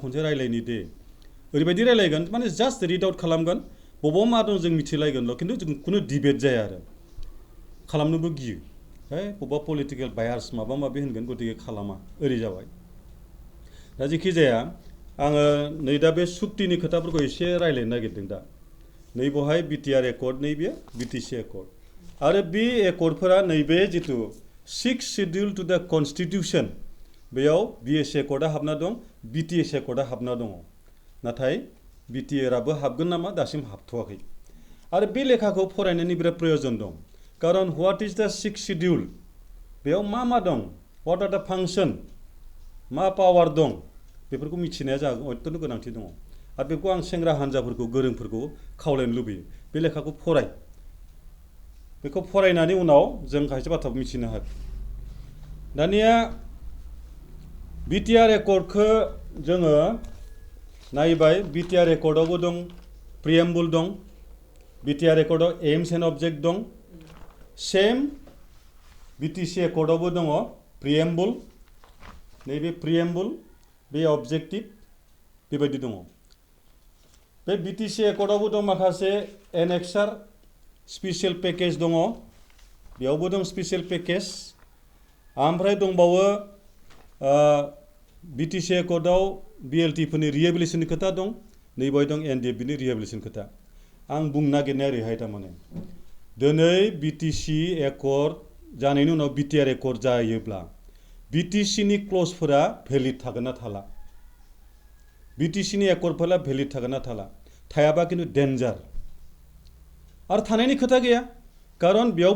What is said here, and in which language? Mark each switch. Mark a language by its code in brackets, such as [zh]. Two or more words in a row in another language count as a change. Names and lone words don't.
[brx] खनसे रायलायनि दे ओरैबायदि रायलायगोन माने [en] just read out [brx] खालामगोन बबाव मा दं जों मिथिलायगोनल' किन्तु जों खुनु डिबेट जाया आरो खालामनोबो गियो बबेबा [en] political biases [brx] माबा माबि होनगोन गतिके खालामा ओरै जाबाय दा जेखि जाया आङो नै दा बे सुक्तिनि खोथाफोरखौ एसे रायलायनो नागिरदों दा नै बहाय BTR Accord नैबे बिटिसि Accord आरो बे एकर्डफोरा नैबे जिथु 6th [en] Schedule to the Constitution [brx] बेयाव BS Accordआ हाबना दं BTS Accordआ हाबना दङ नाथाय BTRआबो हाबगोन नामा दासिम हाबथ'वाखै आरो बे लेखाखौ फरायनायनि बिराद प्रयजन दं कारन [en] what is the 6th Schedule [brx] बेयाव मा दं [en] what are the function [brx] मा पावार दं बेफोरखौ मिथिनाया जोंहा अत्यन्त गोनांथि दङ आरो बेखौ आं सेंग्रा हान्जाफोरखौ गोरोंफोरखौ खावलायनो लुबैयो बे लेखाखौ फराय बेखौ फरायनानै उनाव जों खायसे बाथ्राखौ मिथिनो हागोन दानिया BTR Accordखौ जोङो नायबाय BTR Accordआवबो दं प्रिएम्बुल दं BTR Accord [en] aims and object [brx] दं same BTC Accord आवबो दङ preamble नैबे preamble बे objective बेबायदि दङ बे BTC Accord आवबो दं माखासे [en] annexer special package [brx] दङ बेयावबो दं [en] special package [brx] ओमफ्राय दंबावो BTC Accord आव BLT फोरनि rehabilitation खोथा दं नैबाय दं NDF नि rehabilitation खोथा आं बुंनो नागिरनाया ओरैहाय थारमाने दिनै BTC Accord जानायनि उनाव BTR Accord जायोब्ला BTC नि क्लजफोरा भेलिड थागोन ना थाला BTC नि एकर्डफोरा भेलिड थागोन ना थाला थायाबा किन्तु डेन्जार आरो थानायनि खोथा गैया कारण बेयावबो